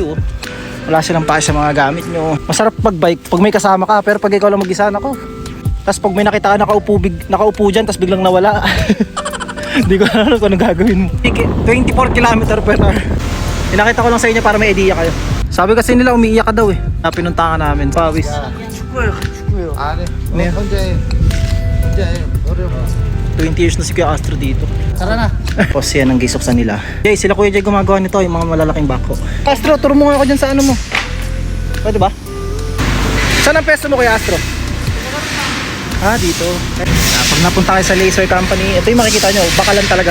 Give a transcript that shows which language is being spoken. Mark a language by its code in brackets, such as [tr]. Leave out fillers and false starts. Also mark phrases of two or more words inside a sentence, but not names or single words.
[tl] Wala silang pake sa mga gamit nyo. Masarap pag-bike pag may kasama ka, pero pag ikaw lang mag-isa, nako. Tapos pag may nakita ka nakaupo dyan, tapos biglang nawala. Hindi ko alam kung anong gagawin mo. [en] 24 km per hour. [tl] Pinakita ko lang sa inyo para may idea kayo. Sabi kasi nila umiiyak ka daw eh. Pinuntahan namin. Pawis. [ko] 아네. 네. 혼자 [tl] 20 years na si Kuya Astro dito. Tara na. Tapos yan ang gisoksan nila. Jay, sila Kuya Jay gumagawa nito, yung mga malalaking bako. Astro, turo mo nga ako dyan sa ano mo. Pwede ba? Saan ang pesto mo Kuya Astro? Dito. Pag napunta kayo sa [en] laser company, [tl] ito yung makikita nyo, bakalan talaga.